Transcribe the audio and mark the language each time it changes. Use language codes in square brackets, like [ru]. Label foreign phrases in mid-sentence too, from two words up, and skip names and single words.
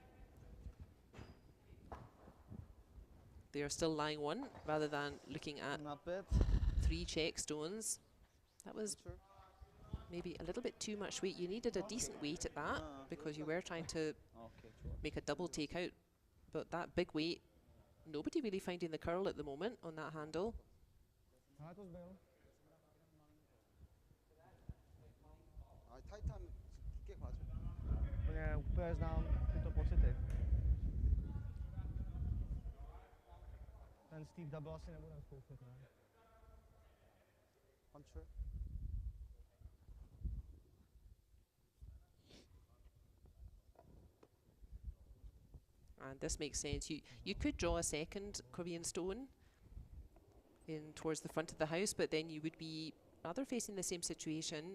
[en] They are still lying one, rather than looking at Not bad. 3 check stones. That was maybe a little bit too much weight. You needed a decent weight at that, because you were trying to make a double takeout. But that big weight, nobody really finding the curl at the moment on that handle. [ko] 타이트하면 깊게 가죠. [cs] Úplně, úplně znám tyto pocity. Ten Stych double asi nebudem zkoušet, ne? [en] Puncher. And this makes sense. You could draw a second Korean stone in towards the front of the house, but then you would be rather facing the same situation.